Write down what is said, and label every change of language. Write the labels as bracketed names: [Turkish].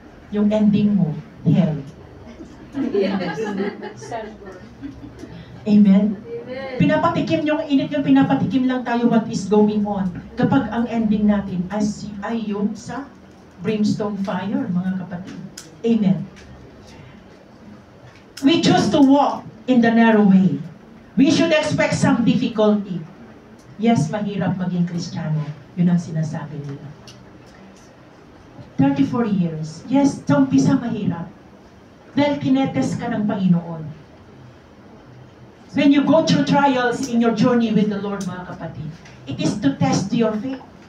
[Filipino] Yung ending mo, hell. Amen? Pinapatikim yung init, yung pinapatikim lang tayo [English] what is going on. [Filipino] Kapag ang ending natin ay yung sa brimstone fire, mga kapatid. Amen. [English] We choose to walk in the narrow way. We should expect some difficulty. [Filipino] Yes, mahirap maging Kristiyano. Yun ang sinasabi nila. 34 years. Yes, sa umpisa mahirap. Dahil kinetes ka ng Panginoon. [English] When you go through trials in your journey with the Lord, [Filipino] mga kapatid, [English] it is to test your faith.